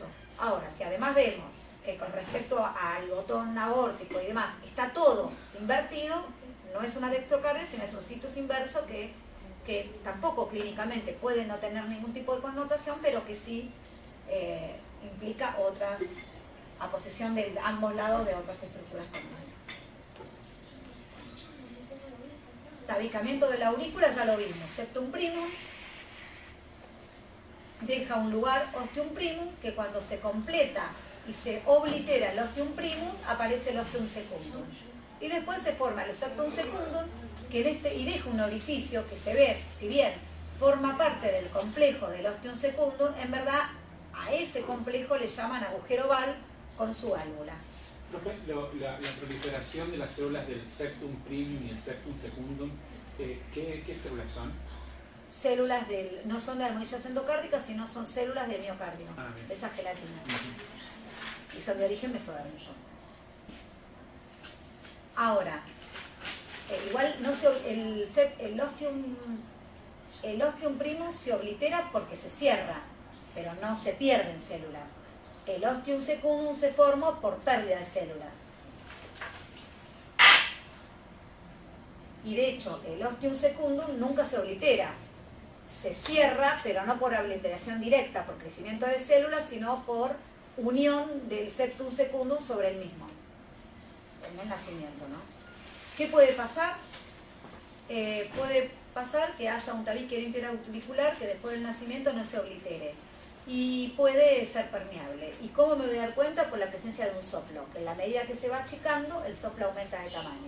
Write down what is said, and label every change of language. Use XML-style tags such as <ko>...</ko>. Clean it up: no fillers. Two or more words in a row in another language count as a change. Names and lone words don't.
<es>Ahora, si además vemos que con respecto al botón aórtico y demás, está todo invertido, no es una dextrocardia, sino es un situs inverso que tampoco clínicamente puede no tener ningún tipo de connotación, pero que sí implica otras, aposición de ambos lados de otras estructuras comunes. Tabicamiento de la aurícula ya lo vimos,</es> <la>septum primum,</la> <es>deja un lugar</es> <la>ostium primum,</la> <es>que cuando se completa y se oblitera el</es> <la>ostium primum,</la> <es>aparece el</es> <la>ostium secundum.</la> <es>Y después se forma el</es> <la>septum secundum,</la> <es>y deja un orificio que se ve, si bien forma parte del complejo del</es> <la>ostium secundum,</la> <es>en verdad a ese complejo le llaman agujero oval con su válvula. La proliferación de las células del</es> <la>septum primum</la> <es>y el</es> <la>septum secundum,</la> <es>¿qué células son? Células no son de armonillas endocárdicas, sino son células de miocardio, esa gelatina. Y son de origen mesodérmico. Ahora, igual no el</es> <la>ostium primum</la> <es>se oblitera porque se cierra, pero no se pierden células. El</es> <la>ostium secundum</la> <es>se forma por pérdida de células. Y de hecho, el</es> <la>ostium secundum</la> <es>nunca se oblitera. Se cierra, pero no por obliteración directa, por crecimiento de células, sino por unión del</es> <la>septum secundum</la> <es>sobre el mismo, en el nacimiento, ¿no? ¿Qué puede pasar? Puede pasar que haya un tabique interauricular que después del nacimiento no se oblitere. Y puede ser permeable. ¿Y cómo me voy a dar cuenta? Por la presencia de un soplo, que en la medida que se va achicando, el soplo aumenta de tamaño.</es>